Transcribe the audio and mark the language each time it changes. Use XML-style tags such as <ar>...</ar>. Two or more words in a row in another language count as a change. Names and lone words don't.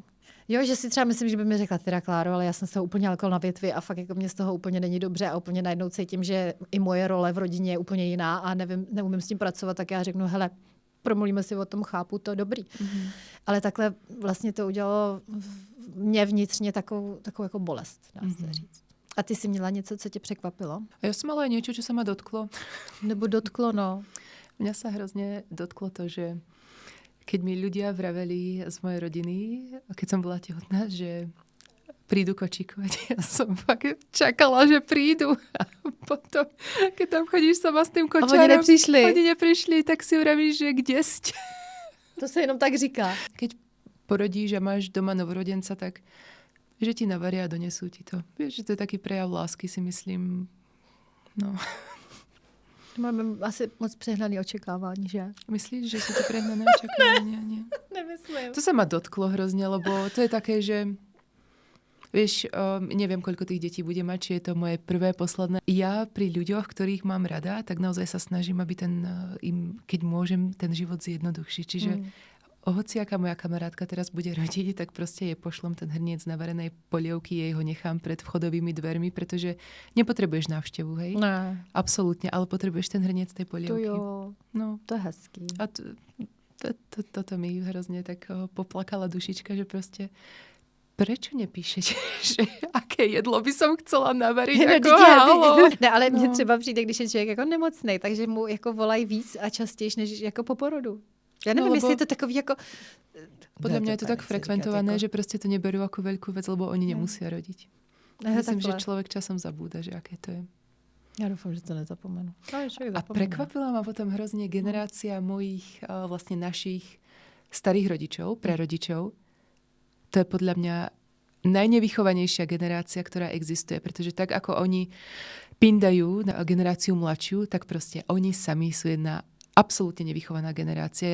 <cs>Jo, že si třeba myslím, že by mi řekla teda Kláro, ale já jsem z toho úplně alkohol na větvi a fakt jako mě z toho úplně není dobře a úplně najednou cítím, že i moje role v rodině je úplně jiná a neumím s tím pracovat, tak já řeknu, hele, promluvíme si o tom, chápu to, dobrý. Mm-hmm. Ale takhle vlastně to udělalo mě vnitřně takovou jako bolest, dá se říct. A ty jsi měla něco, co tě překvapilo? A já jsem mala něco, co se ma dotklo. Nebo dotklo, no.</cs> <sk>Mňa sa hrozně dotklo to, že keď mi ľudia vraveli z mojej rodiny, keď som bola tehotná, že prídu kočíkovať. Ja som fakt čakala, že prídu. A potom, keď tam chodíš sama s tým kočárom. Oni neprišli, tak si uravíš, že kde ste?</sk> <cs>To se jenom tak říká.</cs> <sk>Keď porodíš a máš doma novorodenca, tak že ti navaria a donesú ti to. Vieš, že to je taký prejav lásky, si myslím. No...</sk> <cs>Máme asi moc přehnané očekávání, že? Myslíš, že jsou to přehnané očekávání? Nemyslím.</cs> <sk>To se ma dotklo hrozně, lebo to je také, že vieš, neviem, koľko tých detí bude mať, či je to moje prvé, posledné. Ja pri ľuďoch, ktorých mám rada, tak naozaj sa snažím, aby keď môžem, ten život zjednodušiť. Čiže hociaká moja kamarátka teraz bude rodiť, tak prostě je pošlom ten hrniec navarenej polievky, jej ho nechám pred vchodovými dvermi, pretože nepotrebuješ návštevu, hej?</sk> <cs>Ne.</cs> <sk>Absolutně, ale potrebuješ ten hrniec tej polievky.</sk> <cs>To jo, no. To je hezký.</cs> <sk>A toto mi hrozně tak poplakala dušička, že prostě prečo nepíšete, že aké jedlo by som chcela navariť?</sk> <cs>Jako halo. Ne, ale mně třeba přijde, když je člověk jako nemocnej, takže mu jako volají víc a častěji, než jako po porodu. Já nevím, jestli je to takový jako... Podle mě je to tak frekventované, jako...</cs> <sk>že prostě to neberú ako veľkú vec, lebo oni nemusia rodiť. Myslím, že člověk časom zabúda, že aké to je.</sk> <cs>Já doufám, že to nezapomenu.</cs> <sk>A prekvapila ma potom hrozně generácia mojich, vlastně našich starých rodičov, prarodičov. To je podľa mňa najnevychovanejšia generácia, ktorá existuje, pretože tak ako oni pindajú na generáciu mladšiu, tak proste oni sami sú jedna absolútne nevychovaná generácia.</sk>